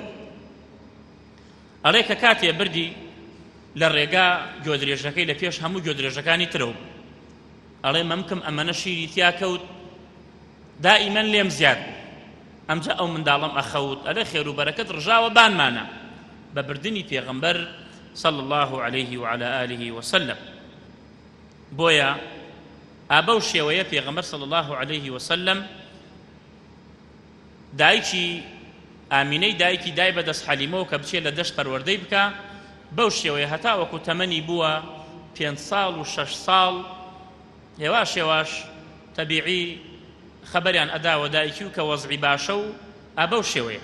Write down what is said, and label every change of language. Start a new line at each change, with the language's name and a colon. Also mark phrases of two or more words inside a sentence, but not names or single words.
Central Kurdish: ئەڵێ کە کاتێ بردی لە ڕێگا گۆدرێژەکەی لە پێش هەموو گۆدرێژەکانی ترەوە، ئەڵێ مەمکم ئەمەنە شیری تیا کەوت، دائیمەن لێم زیاد بوو. ئەمجا ئەو منداڵم ئەخەوت، ئەلێ خێر و بەرەکەت ڕژاوە بانمانە بە بردنی پێغەمبەر
Arabic: صلی الله عليه وعلى آله وسلم.
Central Kurdish: بۆیە ئابەو شێوەیە پێغەمبەر
Arabic: صلی الله عليه وسلم
Central Kurdish: دایکی ئامینەی دایکی دای بەدەست حەلیمەوە کە بچێت لە دەشت پەروەردەی بکە، بەو شێوەیە هەتا وەکو تەمەنی بووە 5 ساڵ و 6 ساڵ، هێواش هێواش تەبیعی خەبەریان ئەداوە دایکی و کە وەزعی باشە و ئابەو شێوەیە.